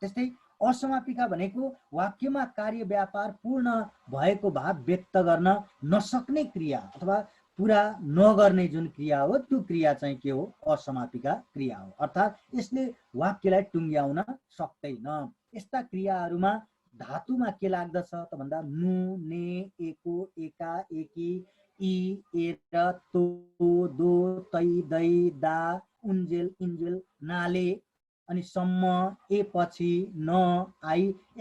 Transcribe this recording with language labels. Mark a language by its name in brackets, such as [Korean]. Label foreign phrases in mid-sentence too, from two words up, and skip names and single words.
[Nepali] त्यस्तै असमापिका भनेको वाक्यमा कार्य व्यापार पूर्ण भएको भाव व्यक्त गर्न नसक्ने क्रिया अथवा पूरा नगर्ने जुन क्रिया हो त्यो क्रिया चाहिँ के हो, असमापिका क्रिया हो। अर्थात् यसले वाक्यलाई टुङ्ग्याउन सक्दैन। यस्ता क्रियाहरूमा धातुमा के लाग्दछ त भन्दा नु, ने, एको, एका, एकी, ई, एर, तो, दो, तै, दै, दा, उन्जेल, इन्जेल, नाले, अनि सम्म, ए पछि, न, आई, यस्ता किसिमका प्रत्ययहरू जोडिएर के भन्दछ, असमापिका क्रिया भन्दछ। जस्तै नुन, ने, एको, एका, एकी, ई, एर, तो, दो, तै, दै, दा, उन्जेल, इन्जेल, नाले, अनि सम्म, ए पछि, न, आई, यस्ता किसिमका प्रत्ययहरू जोडिएर के भन्दछ, असमापिका क्रिया भन्दछ।